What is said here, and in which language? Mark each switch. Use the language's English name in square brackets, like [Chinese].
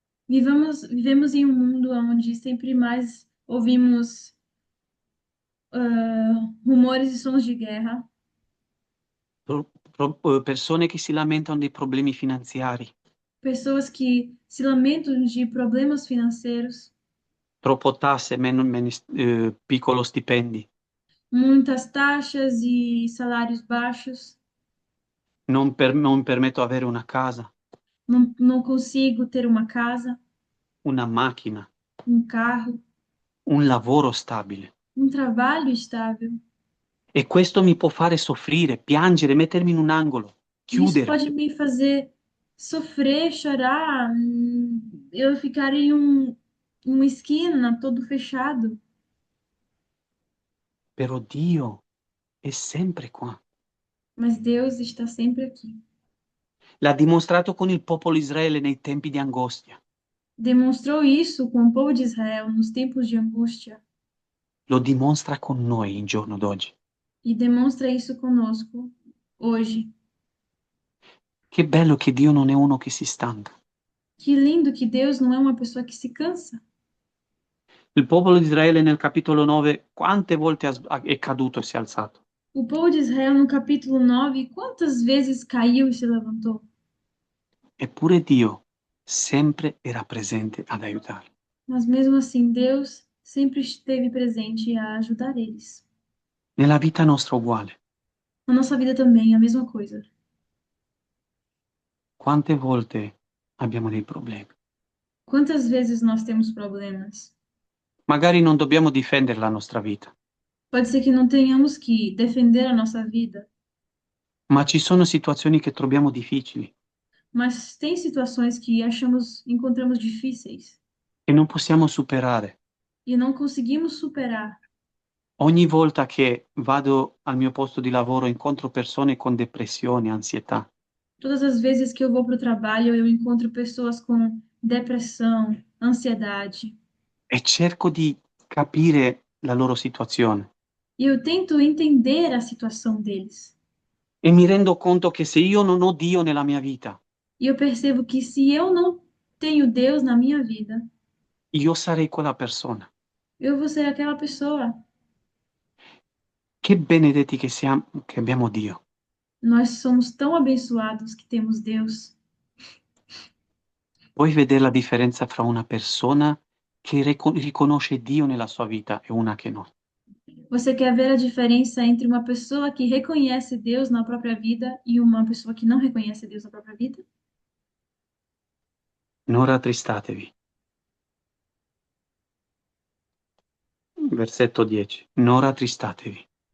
[Portuguese] Vivemos em um mundo onde sempre mais ouvimos rumores e sons de guerra, [Italian] persone che si lamentano dei problemi finanziari, [Portuguese] pessoas que se lamentam de problemas financeiros, [Italian] troppo tasse, piccolo stipendi, [Portuguese] muitas taxas e salários baixos. [Italian] non permetto avere una casa, [Portuguese] Não consigo ter uma casa, [Italian] una macchina, [Portuguese] um carro, [Italian] un lavoro stabile. [Portuguese] um trabalho estável. [Italian] E questo mi può fare soffrire, piangere, mettermi in un angolo, [Portuguese] Isso [Italian] chiudere. [Portuguese] pode me fazer sofrer, chorar, eu ficar em uma esquina todo fechado. [Italian] Però Dio è sempre qua. [Portuguese] Mas Deus está sempre aqui. [Italian] L'ha dimostrato con il popolo Israele nei tempi di angostia. [Portuguese] Demonstrou isso com o povo de Israel nos tempos de angústia [Italian] Lo dimostra con noi il giorno d'oggi. [Portuguese] e demonstra isso conosco hoje. [Italian] Che bello che Dio non è uno che si stanca. [Portuguese] Que lindo que Deus não é uma pessoa que se cansa. [Italian] Il popolo di Israele nel capitolo 9 quante volte è caduto e si è alzato? [Portuguese] O povo de Israel, no capítulo 9, quantas vezes caiu e se levantou? [Italian] Eppure Dio sempre era presente ad aiutarli. [Portuguese] Mas mesmo assim, Deus sempre esteve presente a ajudar eles. [Italian] Nella vita nostra uguale. [Portuguese] Na nossa vida também é a mesma coisa. [Italian] Quante volte abbiamo dei problemi? [Portuguese] Quantas vezes nós temos problemas? [Italian] Magari non dobbiamo difendere la nostra vita, [Portuguese] Pode ser que não tenhamos que defender a nossa vida, [Italian] ma ci sono situazioni che troviamo difficili [Portuguese] mas tem situações que encontramos difíceis [Italian] e non possiamo superare. [Portuguese] e não conseguimos superar. [Italian] Ogni volta che vado al mio posto di lavoro incontro persone con depressione, ansietà. [Portuguese] Todas as vezes que eu vou para o trabalho, eu encontro pessoas com depressão, ansiedade, [Italian] E cerco di capire la loro situazione [Portuguese] e eu tento entender a situação deles. [Italian] e mi rendo conto che se io non ho Dio nella mia vita, [Portuguese] E eu percebo que se eu não tenho Deus na minha vida, [Italian] io sarei quella persona. [Portuguese] eu vou ser aquela pessoa. [Italian] Che benedetti che siamo, che abbiamo Dio. [Portuguese] Nós somos tão abençoados que temos Deus. [Italian] Puoi vedere la differenza fra una persona che riconosce Dio nella sua vita e una che no. [Portuguese] Você quer ver a diferença entre uma pessoa que reconhece Deus na própria vida e uma pessoa que não reconhece Deus na própria vida? [Italian] Non rattristatevi. Versetto 10. Non rattristatevi,